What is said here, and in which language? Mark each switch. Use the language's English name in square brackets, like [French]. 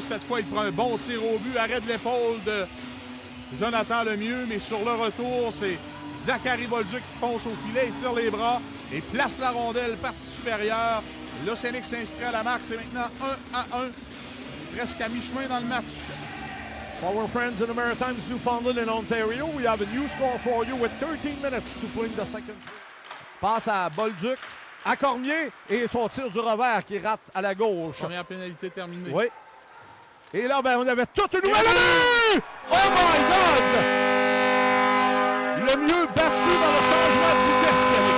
[French] Cette fois, il prend un bon tir au but. Arrêt de l'épaule de Jonathan Lemieux. Mais sur le retour, c'est Zachary Bolduc qui fonce au filet. Il tire les bras et place la rondelle partie supérieure. L'Océanic s'inscrit à la marque. C'est maintenant 1-1. Presque à mi-chemin dans le match. [English] For our friends in the Maritimes, Newfoundland and Ontario, we have a new score for you with 13 minutes to play the second. [French] Passe à Bolduc, à Cormier, et son tir du revers qui rate à la gauche. Première pénalité terminée. Oui. Et là, ben, on avait toute une nouvelle année! [English] Oh my God! [French] Le mieux battu dans le changement de vitesse.